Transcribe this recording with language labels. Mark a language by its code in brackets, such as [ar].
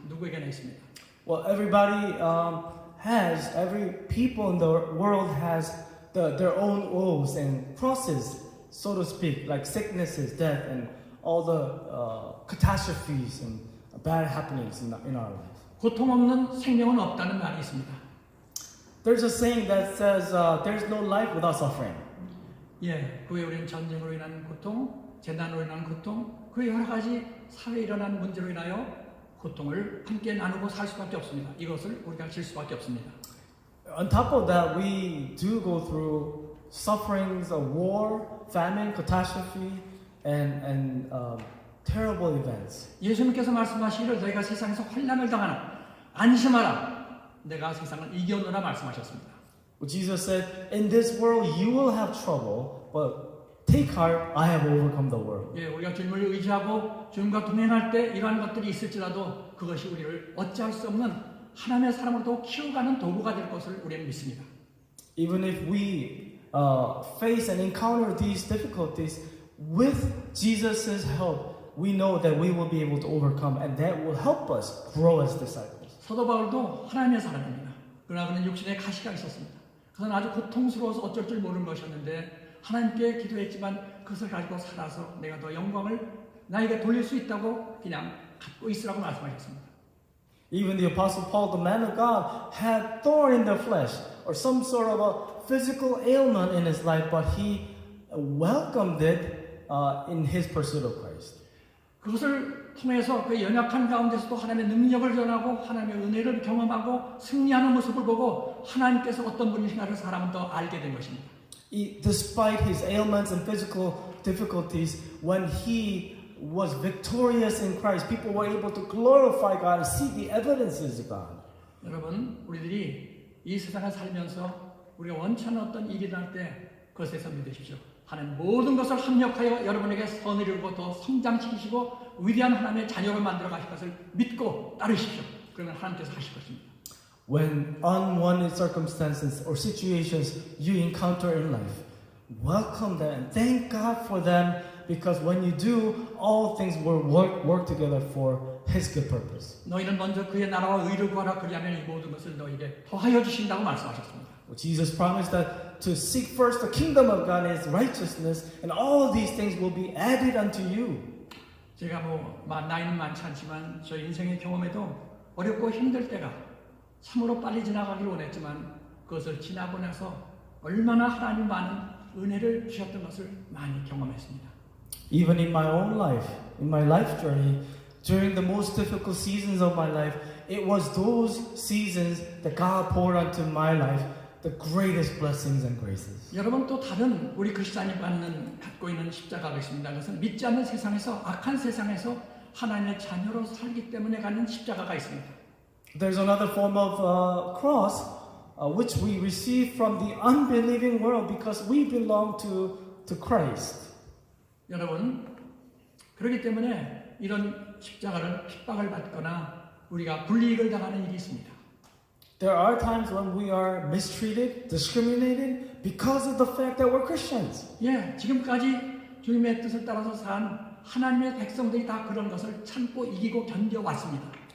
[ko] 누구에게나 있습니다. [en] Well, everybody every people in the world has their own woes and crosses, so to speak, like sicknesses, death, and all the catastrophes and bad happenings in our life. [ko] 고통 없는 생명은 없다는 말이 있습니다. [en] There's a saying that says, there's no life without suffering. [ko] 예, 그에 우리는 전쟁으로 인한 고통, 재난으로 인한 고통, 그 여러 가지 사회에 일어난 문제로 인하여 고통을 함께 나누고 살 수밖에 없습니다. 이것을 우리가 질 수밖에 없습니다. [en] On top of that, we do go through sufferings of war, famine, catastrophe, and terrible events. [ko] 예수님께서 말씀하시기를 너희가 세상에서 환난을 당하나 안심하라. 내가 세상을 이겨노라 말씀하셨습니다. [en] Jesus said, in this world you will have trouble, but take heart, I have overcome the world. [ko] 예, 우리가 주님을 의지하고 주님과 동행할 때 이러한 것들이 있을지라도 그것이 우리를 어찌할 수 없는 하나님의 사람으로 키워가는 도구가 될 것을 우리는 믿습니다. [en] Even if we face and encounter these difficulties, with Jesus' help, we know that we will be able to overcome, and that will help us grow as disciples. [ko] 사도 바울도 하나님의 사람입니다. 그러나 그는 육신에 가시가 있었습니다. 그것은 아주 고통스러워서 어쩔 줄 모르는 것이었는데 하나님께 기도했지만 그것을 가지고 살아서 내가 더 영광을 나에게 돌릴 수 있다고 그냥 갖고 있으라고 말씀하셨습니다. [en] Even the Apostle Paul, the man of God, had thorn in the flesh or some sort of a physical ailment in his life, but he welcomed it in his pursuit of Christ. [ko] 그것을 통해서 그 연약한 가운데서도 하나님의 능력을 전하고 하나님의 은혜를 경험하고 승리하는 모습을 보고 하나님께서 어떤 분이신가를 사람은 더 알게 된 것입니다. [en] Despite his ailments and physical difficulties, when he was victorious in Christ, people were able to glorify God and see the evidences of God. [ko] 여러분, 우리들이 이 세상을 살면서 우리가 원치 않는 어떤 일이 일어날 때 그것에서 믿으십시오. 하나님 모든 것을 합력하여 여러분에게 선을 이루고 더 성장시키시고 위대한 하나님의 자녀로 만들어 가실 것을 믿고 따르십시오. 그러면 하나님께서 하실 것입니다. [en] When unwanted circumstances or situations you encounter in life, welcome them and thank God for them, because when you do, all things will work together for His good purpose. [ko] 너희는 먼저 그의 나라와 의를 구하라. 그리하면 이 모든 것을 너희에게 더하여 주신다고 말씀하셨습니다. [en] Jesus promised that to seek first the kingdom of God and His righteousness, and all these things will be added unto you. [ko] 제가 나이는 많지 않지만 저 인생의 경험에도 어렵고 힘들 때가 참으로 빨리 지나가기를 원했지만 그것을 지나고 나서 얼마나 하나님 많은 은혜를 주셨던 것을 많이 경험했습니다. [en] Even in my own life, in my life journey, during the most difficult seasons of my life, it was those seasons that God poured onto my life the greatest blessings and graces. [ko] 여러분 또 다른 우리 그리스도인이 갖고 있는 십자가가 있습니다. 그것은 믿지 않는 세상에서 악한 세상에서 하나님의 자녀로 살기 때문에 갖는 십자가가 있습니다. [en] There's another form of cross which we receive from the unbelieving world because we belong to Christ. [ko] 여러분 그렇기 때문에 이런 십자가를 핍박을 받거나 우리가 불이익을 당하는 일이 있습니다. [en] There are times when we are mistreated, discriminated because of the fact that we're Christians. [ko] 예, 지금까지 주님의 뜻을 따라서 산 하나님의 백성들이 다 그런 것을 참고 이기고 견뎌왔습니다.